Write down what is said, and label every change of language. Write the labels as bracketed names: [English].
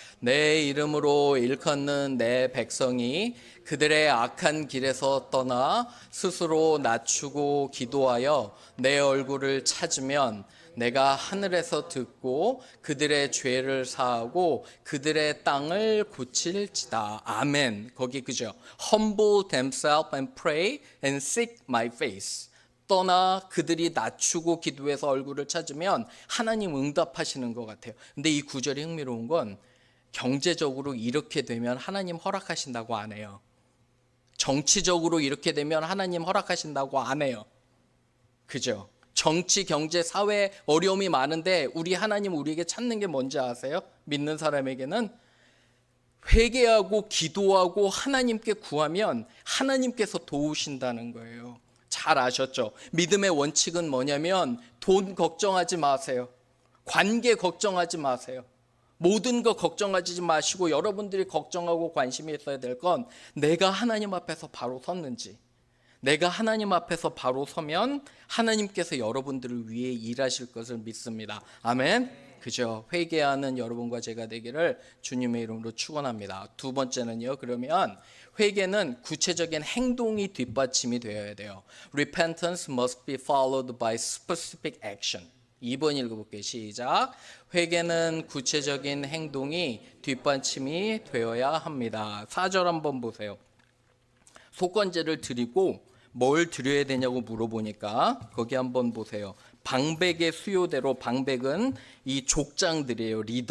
[Korean] 내 이름으로 일컫는 내 백성이 그들의 악한 길에서 떠나 스스로 낮추고 기도하여 내 얼굴을 찾으면 내가 하늘에서 듣고 그들의 죄를 사하고 그들의 땅을 고칠지다. 아멘. 거기 그죠? [English] Humble themselves and pray and seek my face. [Korean] 떠나 그들이 낮추고 기도해서 얼굴을 찾으면 하나님 응답하시는 것 같아요. 근데 이 구절이 흥미로운 건 경제적으로 이렇게 되면 하나님 허락하신다고 안 해요. 정치적으로 이렇게 되면 하나님 허락하신다고 안 해요. 그죠? 정치, 경제, 사회 어려움이 많은데 우리 하나님 우리에게 찾는 게 뭔지 아세요? 믿는 사람에게는 회개하고 기도하고 하나님께 구하면 하나님께서 도우신다는 거예요. 잘 아셨죠? 믿음의 원칙은 뭐냐면 돈 걱정하지 마세요. 관계 걱정하지 마세요. 모든 거 걱정하지 마시고 여러분들이 걱정하고 관심이 있어야 될 건 내가 하나님 앞에서 바로 섰는지, 내가 하나님 앞에서 바로 서면 하나님께서 여러분들을 위해 일하실 것을 믿습니다. 아멘. 그저 회개하는 여러분과 제가 되기를 주님의 이름으로 축원합니다. 두 번째는요. 그러면 회개는 구체적인 행동이 뒷받침이 되어야 돼요. [English] Repentance must be followed by specific action. [Korean] 2번 읽어볼게요. 시작. 회개는 구체적인 행동이 뒷받침이 되어야 합니다. 4절 한번 보세요. 속건제를 드리고 뭘 드려야 되냐고 물어보니까 거기 한번 보세요. 방백의 수요대로, 방백은 이 족장들이에요.